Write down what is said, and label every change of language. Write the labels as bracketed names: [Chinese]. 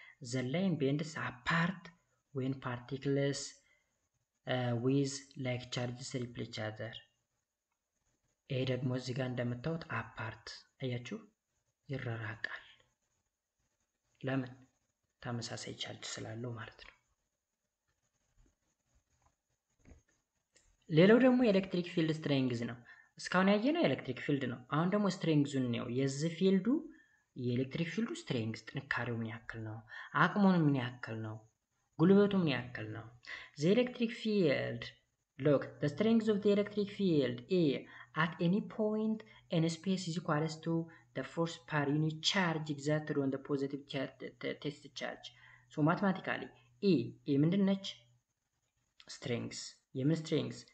[English] the line bends apart when particles with like charges repel each other። [Amharic] ይሄ ደግሞ እዚህ ጋር እንደምታዩት አፓርት አያችሁ፣ ይራራቃል። ለምን? ተመሳሳይ ቻርጅ ስላለው ማለት ነው። ሌላው ደግሞ የኤሌክትሪክ ፊልድ ስትሬንግዝ ነው። እስካሁን ያየነው ኤሌክትሪክ ፊልድ ነው። አሁን ደግሞ ስትሬንግዙን ነው። የዚህ ፊልዱ የኤሌክትሪክ ፊልዱ ስትሬንግዝ ጥንካሬው ምን ያክል ነው? አቅሙን ምን ያክል ነው? ጉልበቱ ምን ያክል ነው? [English] the electric field look the strength of the electric field A at any point in space is equal to the force per unit charge exerted on the positive test charge. so mathematically A [Amharic] ምንድን ነች? [English] strength [Amharic] የምን [English] strength?